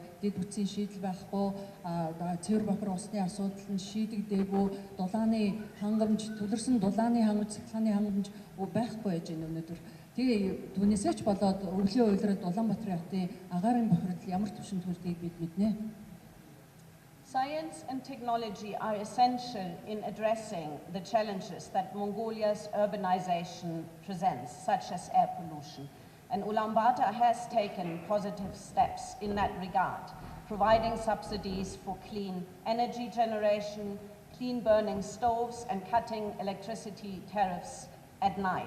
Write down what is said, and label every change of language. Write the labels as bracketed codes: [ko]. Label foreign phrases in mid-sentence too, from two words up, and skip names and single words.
[mn] Дэд бүтцийн шийдэл байхгүй, цэвэр бохир усны асуудал нь шийдэгдээгүй, дулааны хангамж, төлөрсөн дулааны хангамж, цахилгааны хангамж байхгүй байж байна өнөөдөр. Тэгээ түүнээсээ ч болоод өвлийн уйлраад Улаанбаатарын хотын агаарын бохирдол ямар түвшинд хүрдгийг бид мэднэ. [en] Science and technology are essential in addressing the challenges that Mongolia's urbanization presents, such as air pollution. And Ulaanbaatar has taken positive steps in that regard, providing subsidies for clean energy generation, clean burning stoves, and cutting electricity tariffs at night.